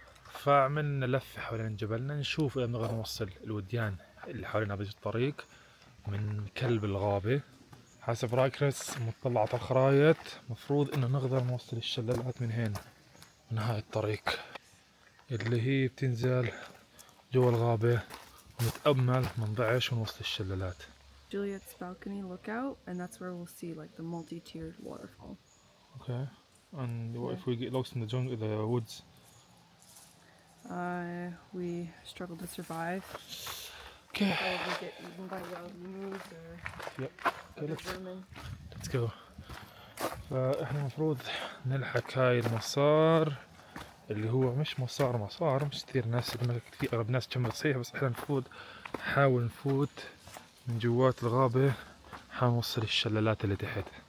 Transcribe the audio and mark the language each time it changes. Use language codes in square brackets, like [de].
[ar] فعملنا لفة حوالين جبلنا نشوف إذا بنقدر نوصل الوديان اللي حوالين هذا الطريق من كلب الغابة. حسب رايكرس مطلع على الخرايط مفروض إنه نقدر نوصل الشلالات من هنا، من هاي الطريق اللي هي بتنزل جوا الغابة، ونتأمل ما نضيعش ونوصل الشلالات. [en] Juliet's balcony lookout, and that's where we'll see like the multi-tiered waterfall. Okay. And what if we get lost in the jungle, the woods? We struggle to survive. Okay. Probably get eaten by wild emus or Yep. Okay, other let's vermin. go. [ar] فاحنا المفروض نلحق هاي المسار اللي هو مش مسار مش كثير ناس، كثير اغلب ناس تكمل صحيح، بس احنا نحاول نفوت من جوات الغابة، نحاول نوصل الشلالات اللي تحت.